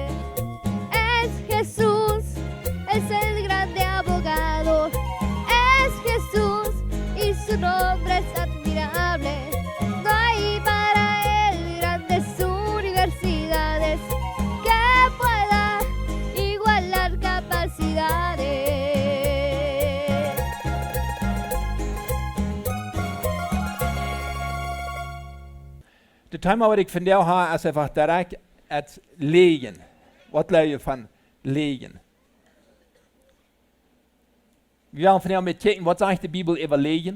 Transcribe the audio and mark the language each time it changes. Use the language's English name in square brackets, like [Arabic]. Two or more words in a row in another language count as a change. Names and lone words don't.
[Spanish] Es Jesús, es el grande abogado. Es Jesús y su nombre es admirable. No hay para él grandes universidades que pueda igualar capacidades. [Dutch] Het thema wat ik vandaag heb is einfach direct het Liejen. Wat leer je van Liejen? We gaan vandaag met kijken wat zegt de Bijbel over Liejen.